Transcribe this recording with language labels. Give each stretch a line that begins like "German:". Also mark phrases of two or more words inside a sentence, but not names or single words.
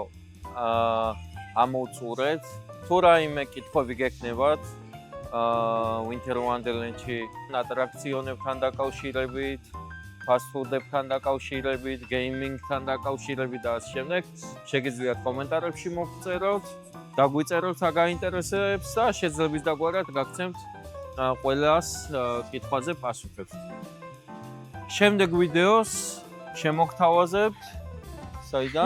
Georgian: ამოვწურეთ. თუ რაიმე კითხვები გექნებათ, Winter Wonderland-ში ატრაქციონებთან დაკავშირებით,
English: fast food-
Georgian: ებთან დაკავშირებით, gaming-თან დაკავშირებით და ასე შემდეგ, შეგიძლიათ კომენტარებში მოგწეროთ, დაგვიწეროთ რა გაინტერესებს და შეძლებს დაგვარად გაგცემთ ყველას კითხვაზე პასუხებს. შემდეგ ვიდეოს შემოგთავაზებთ საიდან?